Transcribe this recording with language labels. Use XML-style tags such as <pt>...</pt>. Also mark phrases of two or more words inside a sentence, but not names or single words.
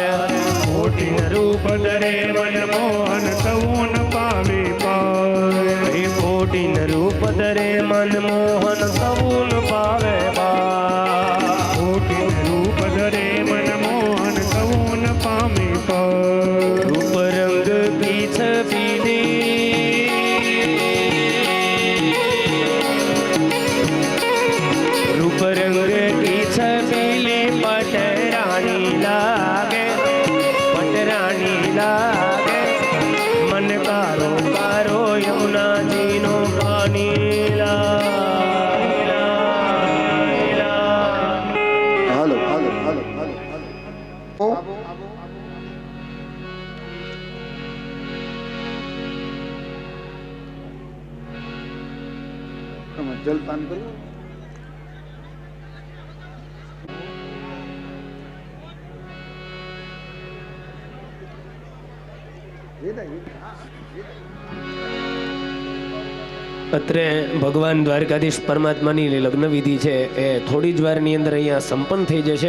<hi>कोटिन रूप धरे मनमोहन तवुन पावे पार कोटिन रूप धरे मनमोहन तवुन पावे पार कोटिन रूप धरे मनमोहन तवुन पावे पार रूप रंग की छबीली रूप रंग की छबीली पटरानी लागे पटरानी लागे मन कारो कारो यमुना जी नो पानी लागे</hi> <gu>હાલો હાલો હાલો હાલો હાલો તમે જલપાન કર્યું અત્રે ભગવાન દ્વારકાધીશ પરમાત્માની લગ્ન વિધિ છે એ થોડી જ વારની અંદર અહીંયા સંપન્ન થઈ જશે.</gu>